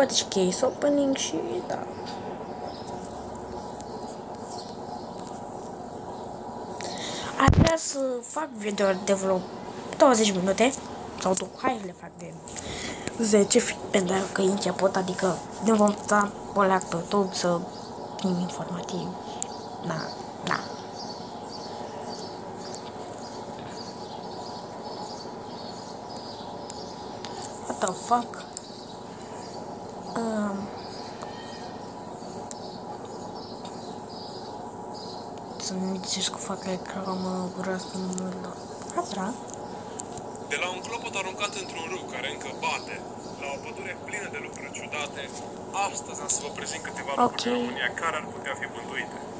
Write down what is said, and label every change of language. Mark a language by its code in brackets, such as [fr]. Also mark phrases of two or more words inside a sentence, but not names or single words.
[ro] poate și [en] case opening [ro] și da. Aș vrea să fac video de vreo 20 minute sau hai să le fac de 10 pentru că e început, adică ne vom sta poleac pe YouTube să fim informativ. Da. [en] What the fuck? [ro] Să nu zici că fac reclamă, vreau să nu la... De la un clopot aruncat într-un râu care încă bate, la o pădure plină de lucruri ciudate, astăzi am să vă prezint câteva lucruri din România care ar putea fi bântuite.